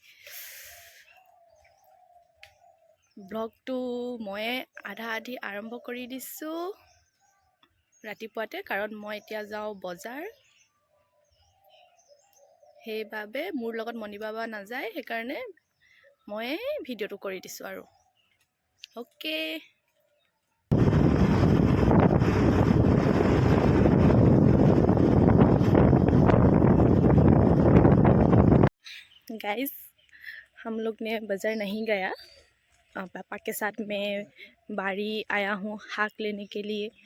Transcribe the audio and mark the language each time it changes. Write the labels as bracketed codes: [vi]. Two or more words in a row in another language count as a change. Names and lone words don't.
[as] ব্লগটো ময়ে আধা আধি আৰম্ভ কৰি দিছোঁ ৰাতিপুৱাতে, কাৰণ মই এতিয়া যাওঁ বজাৰ। সেইবাবে মোৰ লগত মণি বাবা নাযায়, সেইকাৰণে ময়ে ভিডিঅ'টো কৰি দিছোঁ আৰু অ'কে। [hi] गाइस हम लोग ने बाज़ार नहीं गया, पापा के साथ मैं बाड़ी आया हूँ हाक लेने के लिए।